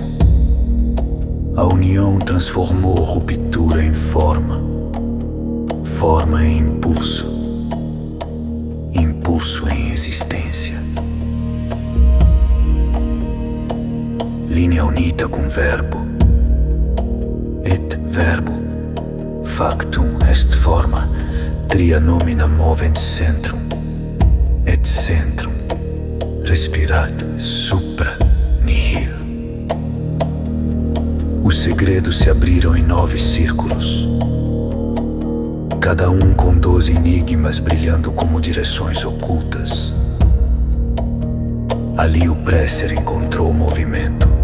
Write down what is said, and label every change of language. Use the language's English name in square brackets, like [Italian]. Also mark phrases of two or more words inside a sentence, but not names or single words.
[Portuguese] A união transformou ruptura em forma, forma em impulso, impulso em existência. Linha unita com verbo, [Latin] et verbo, factum est forma, tria nomina movent centrum, et centrum respirat supra nihil. [Portuguese] Os segredos se abriram em 9 círculos, cada um com 12 enigmas brilhando como direções ocultas. Ali o Presser encontrou o movimento.